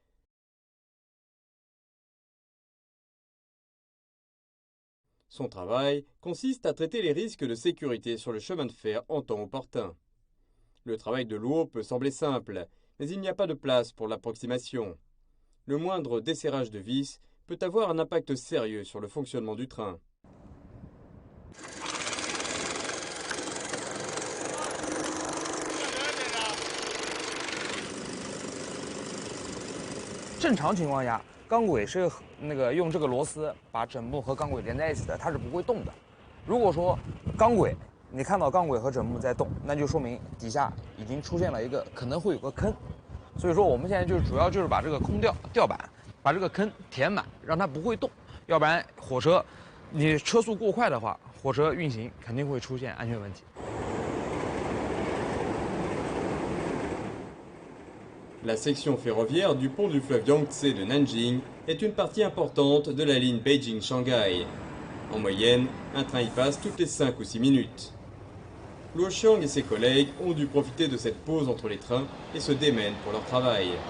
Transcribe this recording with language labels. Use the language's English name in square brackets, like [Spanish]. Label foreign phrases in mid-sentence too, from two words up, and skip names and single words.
[French] Son travail consiste à traiter les risques de sécurité sur le chemin de fer en temps opportun. Le travail de Luo peut sembler simple, mais il n'y a pas de place pour l'approximation. Le moindre desserrage de vis peut avoir un impact sérieux sur le fonctionnement du train. [Chinese] 正常情况下，钢轨是用这个螺丝把枕木和钢轨连在一起的，它是不会动的。如果说钢轨你看到钢轨和枕木在动，那就说明底下已经出现了一个可能会有个坑。所以说我们现在主要把这个空吊板把这个坑填满，让它不会动，要不然火车你车速过快的话，火车运行肯定会出现安全问题。 [French] La section ferroviaire du pont du fleuve Yangtze de Nanjing est une partie importante de la ligne Beijing-Shanghai. En moyenne, un train y passe toutes les 5 ou 6 minutes. Luo Xiang et ses collègues ont dû profiter de cette pause entre les trains et se démènent pour leur travail.